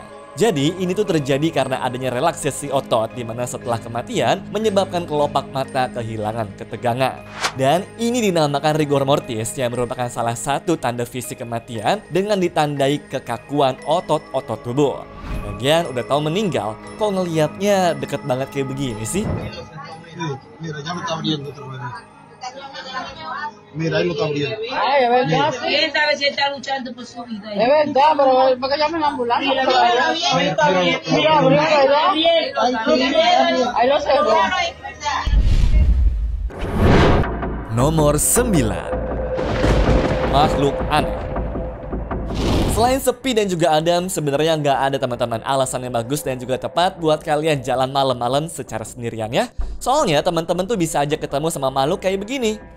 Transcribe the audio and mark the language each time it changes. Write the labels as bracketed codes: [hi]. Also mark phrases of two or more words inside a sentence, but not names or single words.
[id] Jadi ini tuh terjadi karena adanya relaksasi otot di mana setelah kematian menyebabkan kelopak mata kehilangan ketegangan. Dan ini dinamakan rigor mortis yang merupakan salah satu tanda fisik kematian dengan ditandai kekakuan otot-otot tubuh. Bagian udah tahu meninggal, kok ngelihatnya deket banget kayak begini sih? [es] Mira, ahí lo está abriendo. Ay, es verdad, sí. Él sabe si está luchando por su vida. Es verdad, pero ¿para qué llamen la ambulancia? Mira, abrió, ¿verdad? Ahí lo cerró. [id] Nomor 9. Makhluk aneh. Selain sepi dan juga adem, sebenarnya nggak ada teman-teman alasan yang bagus dan juga tepat buat kalian jalan malam-malam secara sendirian ya. Soalnya teman-teman tuh bisa aja ketemu sama makhluk kayak begini.